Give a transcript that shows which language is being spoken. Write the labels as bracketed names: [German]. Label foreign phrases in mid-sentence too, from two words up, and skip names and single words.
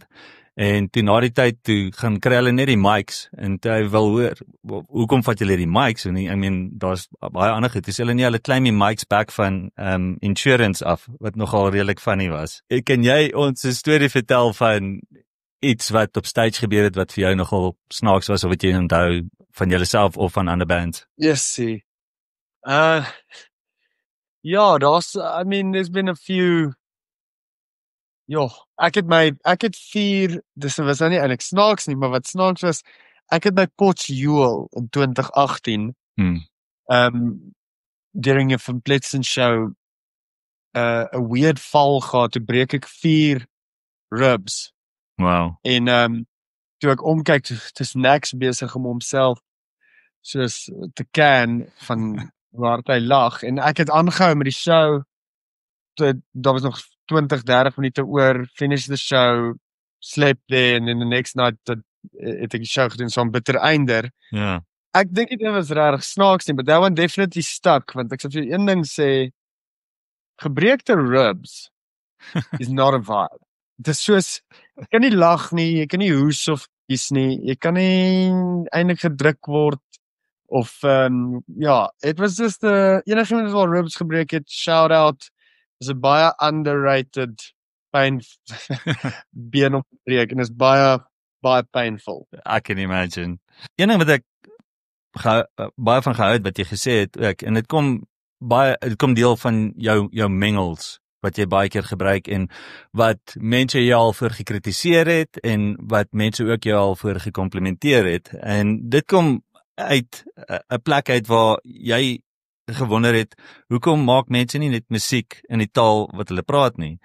[Afrikaans] En toe na die tyd toe gaan kry hulle net die mics en toe hy wil hoor, hoekom vat julle die mics? [English] En I mean, [Afrikaans] daar's baie ander goed. Dis hulle claim die mics back van insurance af, wat nogal redelik funny was. Kan jy ons 'n storie vertel van iets wat op stage gebeur het wat vir jou nogal snaaks was of wat jy onthou van jouself of van ander bands? [English] Yes, see. Ja, there's been a few. [Afrikaans] Ja, ek het 4, dis was nou nie eintlik snaaks nie, maar wat snaaks was, ek het my Potjewel in 2018, [English] during a Van Pletsen show, a weird [Afrikaans] val gehad, toe breek ek 4 ribs, [English] Wow. [Afrikaans] en toe ek omkyk, toe is Max besig om homself soos te can van waar hy lag, en ek het aangehou met die show, daar was nog 20-30 minute oor, [English] finish the show, slept there, and then the next night [Afrikaans] het ek die show gedoen, so 'n bitter einder. Ja. Ek dink dit was regtig snaaks nie, [English] but that one definitely stuck, [Afrikaans] want ek sal vir jou een ding sê, gebreekte ribs [English] is not a vibe. [Afrikaans] Dit is soos, jy kan nie lag nie, jy kan nie hoes of kies nie, jy kan nie eintlik gedruk word, [English] of, it was just, [Afrikaans] enigiemand wat al ribs gebreek het, [English] shout out, [Afrikaans] is 'n baie underrated pyn been op breek, en is baie painful. [English] I can imagine. [Afrikaans] Een ding wat ek baie van gehou het wat jy gesê het ook, en dit kom deel van jou mengels wat jy baie keer gebruik en wat mense jou al voor gekritiseer het en wat mense ook jou al voor gekomplimenteer het, en dit kom uit 'n plek uit waar jy gewonder het, hoekom maak mense nie net musiek in die taal wat hulle praat nie?